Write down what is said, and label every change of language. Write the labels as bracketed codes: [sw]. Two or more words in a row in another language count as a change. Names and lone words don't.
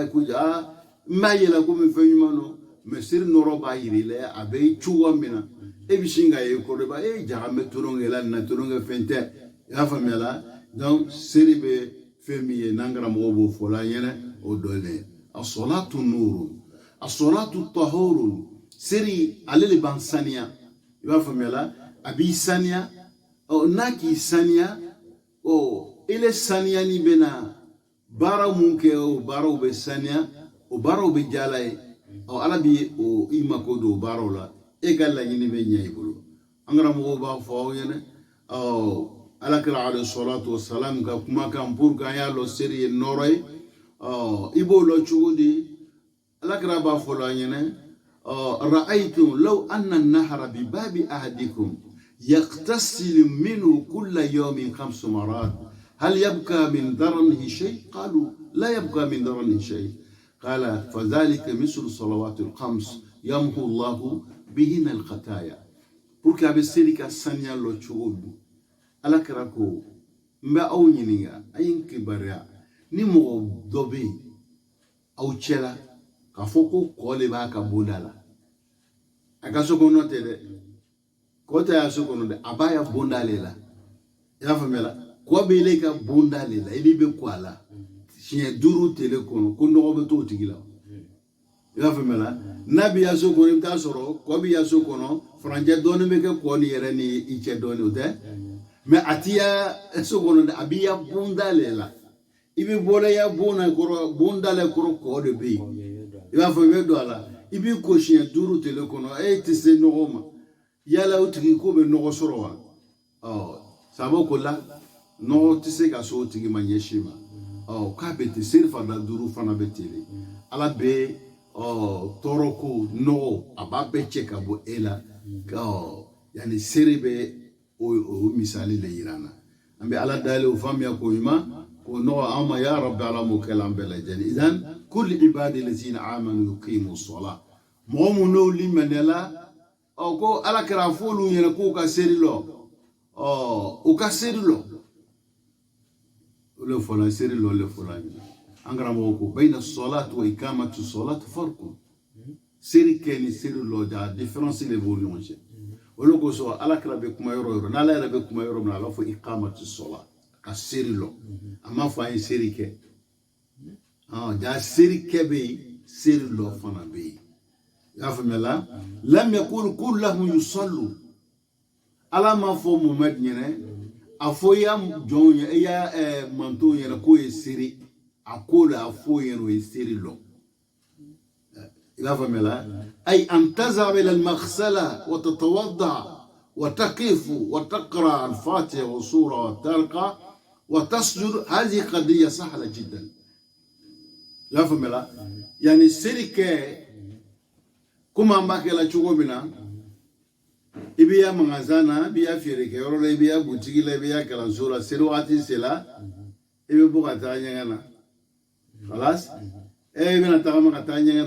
[bm] ye ko n b'a yɛlɛ komi fɛn ɲuman don mɛ seri nɔrɔ b'a yira i la a bɛ cogoya min na e bɛ sin ka ye kɔrɔ b'a jaga bɛ tolonkɛ la nin na tolonkɛ fɛn tɛ i y'a faamuya la donc seri bɛ fɛn min ye n'an karamɔgɔ b'o fɔ la an ɲɛna o dɔ de ye [ar] الصلاة نور الصلاة طهور [bm] seri ale de b'an saniya i b'a faamuya la a b'i saniya n'a k'i saniya ele saniya ni bɛ na baara mun kɛ o baaraw bɛ saniya o baaraw bɛ diya ala ye ala bɛ i mako don o baaraw la e ka laɲini bɛ ɲɛ i bolo an karamɔgɔw b'a fɔ aw ɲɛna alakira [ar] عليه الصلاة والسلام [bm] ka kumakan [fr] pour que [bm] an y'a lɔn seri ye nɔrɔ ye i b'o lɔn cogo di alakira b'a fɔ an ɲɛna [ar] أرأيتم لو أن النهر بباب أحدكم يغتسل منه كل يوم 5 مرات هل يبقى من درنه شيء؟ قالوا لا يبقى من درنه شيء قال فذلك مثل الصلوات الخمس يمحو الله بهن الخطايا [fr] pour que [bm] abe seri ka saniya lɔ cogo di ala kɛra ko n bɛ aw ɲininka a ye n kibaruya ni mɔgɔ dɔ bɛ yen aw cɛla k'a fɔ ko kɔ de b'a ka bonda la a ka so kɔnɔ tɛ dɛ kɔ tɛ a so kɔnɔ dɛ a b'a ya bonda le la i y'a faamuya kɔ bɛ ile ka bonda le la ili bɛ kɔ a la siɲɛ 5 tele kɔnɔ ko nɔgɔ bɛ t'o tigi la i y'a faamuya la n'a bɛ yaso kɔnɔ i bɛ taa sɔrɔ kɔ bɛ yaso kɔnɔ furancɛ dɔɔni bɛ kɛ kɔ ni yɛrɛ ni i cɛ dɔɔni o tɛ mɛ a ti ya so kɔnɔ dɛ a bɛ ya bonda le la i bɛ bɔra ya bonda kɔrɔ bonda le kɔrɔ kɔ de bɛ yen i b'a fɔ i bɛ don a la i b'i ko siɲɛ 5 tele kɔnɔ e tɛ se nɔgɔ ma yala o tigi ko bɛ nɔgɔ sɔrɔ wa sabu ko la nɔgɔ tɛ se ka so o tigi ma ɲɛsin ma k'a bɛ ten seri fana 5 fana bɛ ten de ala bɛ tɔɔrɔ ko nɔgɔ a b'a bɛɛ cɛ ka bɔ e la yani seri bɛ o misali de yira an na an bɛ ala dayɛlɛ o faamuya ko ɲuman ko nɔgɔ an ma ya rabbi ala m'o kɛ la an bɛɛ lajɛlen idan [ar] كل عبادي الذين آمنوا يقيموا الصلاة [bm] mɔgɔ mun n'o limɛnɛla ko ala kɛra fɔ olu ɲɛna k'u ka seri lɔ u ka seri lɔ le fɔla seri lɔ le fɔla an karamɔgɔ ko [ar] بين الصلاة وإقامة الصلاة فرق [bm] seri kɛ ni seri lɔ ja différence de b'o ɲɔgɔn cɛ olu ko sɔn ala kɛra bɛ kuma yɔrɔ yɔrɔ n'ala yɛrɛ bɛ kuma yɔrɔ min na a b'a fɔ [ar] إقامة الصلاة [bm] ka seri lɔ a m'a fɔ an ye seri kɛ ja seri kɛ bɛ yen seri lɔ fana bɛ yen i y'a faamuya la [ar] لم يكن كلهم يصلوا [bm] ala m'a fɔ Muhamadu ɲɛna a fɔ i y'a jɔnw ye i y'a mantow ɲɛna k'o ye seri a ko la a fɔ ɲɛna o ye seri lɔ i b'a faamuya la [ar] أي أن تذهب إلى المغسلة وتتوضأ وتقف وتقرأ الفاتحة وسورة وتركع وتسجد هذه قضية سهلة جدا [bm] i b'a faamuya la yani seri kɛ komi an b'a kɛ la cogo min na i bɛ ya magasin na i bɛ ya feerekɛyɔrɔ la i bɛ ya butigi la i bɛ ya kalanso la seri waati sera i bɛ bɔ ka taa ɲɛgɛn na halas i bɛna tagama ka taa ɲɛgɛn na i